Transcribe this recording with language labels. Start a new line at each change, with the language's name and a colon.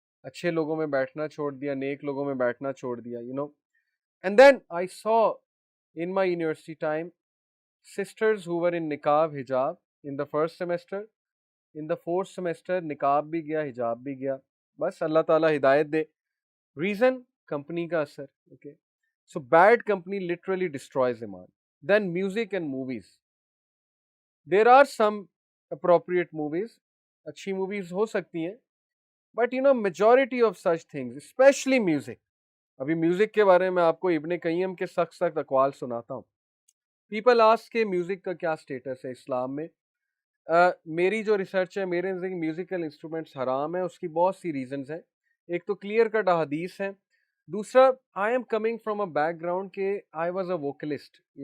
Urdu: اچھے لوگوں میں بیٹھنا چھوڑ دیا، نیک لوگوں میں بیٹھنا چھوڑ دیا.
English: And then I saw in my university time sisters who were in نقاب حجاب in the first semester. in the fourth semester
Urdu: نقاب بھی گیا، حجاب بھی گیا. بس اللہ تعالیٰ ہدایت دے.
English: reason company
Urdu: کا اثر.
English: Okay, so bad company literally destroys ایمان. then music and movies. there are some appropriate movies،
Urdu: اچھی موویز ہو سکتی ہیں،
English: But majority of such things especially music.
Urdu: ابھی میوزک کے بارے میں آپ کو ابن قیم کے سخت سخت اقوال سناتا ہوں.
English: people ask
Urdu: کہ میوزک کا کیا سٹیٹس ہے اسلام میں. میری جو ریسرچ ہے، میرے نزدیک میوزیکل انسٹرومنٹس حرام ہیں. اس کی بہت سی ریزنز ہیں. ایک تو کلیئر کٹ احادیث ہے.
English: دوسرا، I am coming from a background کہ I was a vocalist.